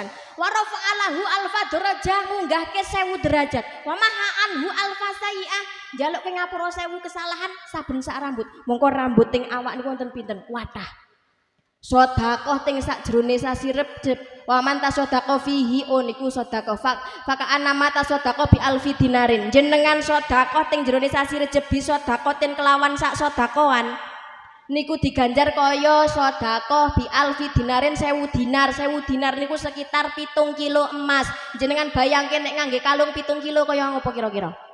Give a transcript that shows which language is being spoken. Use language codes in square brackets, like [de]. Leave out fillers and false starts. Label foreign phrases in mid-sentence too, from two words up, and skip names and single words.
[ar] ورفع له ألف درجة [jv] munggahke 1000 derajat. [ar] ومحا عنه ألف سيئة [jv] njalukke ngapura 1000 kesalahan saben sak rambut. Mongko rambut teng awak niku wonten pinten? Wathah. Sedekah teng sakjroning sasi Recep. [ar] ومن تصدق فيه [jv] niku sedekah [ar] فكأنما تصدق بألف دينار. [jv] Jenengan sedekah teng jroning sasi Recep bisa sedekaten kelawan sak sedekahan niku diganjar kaya sedekah [ar] بألف دينار [jv] 1000 dinar. 1000 dinar niku sekitar 7 kilo emas. Jenengan bayangke nek ngangge kalung 7 kilo kaya ngopo kira-kira?